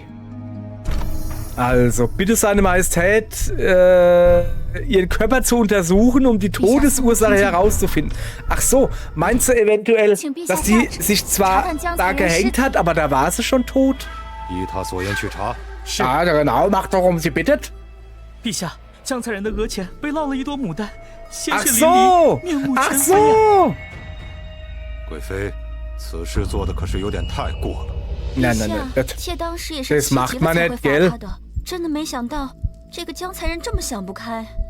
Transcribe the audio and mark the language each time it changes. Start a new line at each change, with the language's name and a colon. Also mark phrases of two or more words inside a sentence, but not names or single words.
German: Also, bitte seine Majestät, ihren Körper zu untersuchen, um die Todesursache herauszufinden. Ach so, meinst du eventuell, dass sie sich zwar da gehängt hat, aber da war sie schon tot? Ah, genau, mach doch, um sie bittet.
Chinese: 陛下，江才人的额前被烙了一朵牡丹，鲜血淋
German: so,
Chinese: 漓，面目
German: ach
Chinese: 全非。
German: so.
Chinese: 贵妃，此事做的可是有点太过了。
German: Nein, nein, nein.
Chinese: 妾当时也是气急了才会罚他的，真的没想到这个江才人这么想不开。